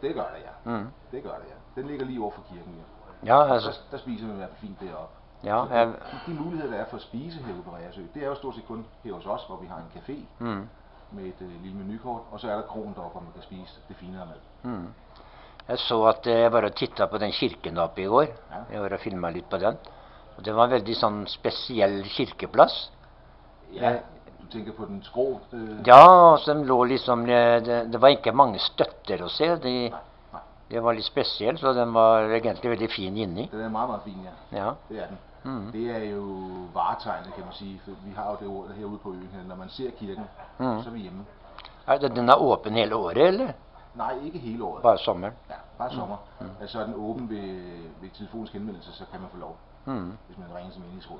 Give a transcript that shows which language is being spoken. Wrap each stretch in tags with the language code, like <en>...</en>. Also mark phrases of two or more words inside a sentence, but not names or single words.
<da>Det gør det, ja. Det gør det, ja. Den ligger lige over for kirken, ja. Ja, altså. Der spiser man i hvert fald fint deroppe. Ja, de muligheder, der er for at spise herude på Reersø, det er jo stort set kun her hos os, hvor vi har en café med et lille menukort, og så er der kroen deroppe, hvor man kan spise det finere mad.</da> <no>Jeg så at jeg bare tittet på den kirken oppe i går. Jeg var og filmet litt på den. Og det var en veldig sånn spesiell kirkeplass. Ja, du tenker på den skrå? Ja, så de lå liksom, det var ikke mange støtter å se. Det var litt spesielt, så den var egentlig veldig fin inni.</no> <da>Den er meget, meget fin, ja. Det er den. Det er jo varetegnet, kan man sige, for vi har jo det ord herude på øen her. Når man ser kirken, så er vi hjemme.</da> <no>Den er åpen hele året, eller?</no> <da>Nej, ikke hele året.</da> <no>Bare sommeren?</no> <da>Ja, bare sommer. Altså er den åben ved telefonisk henvendelse, så kan man få lov, hvis man ringer til menighedsrådet.</da>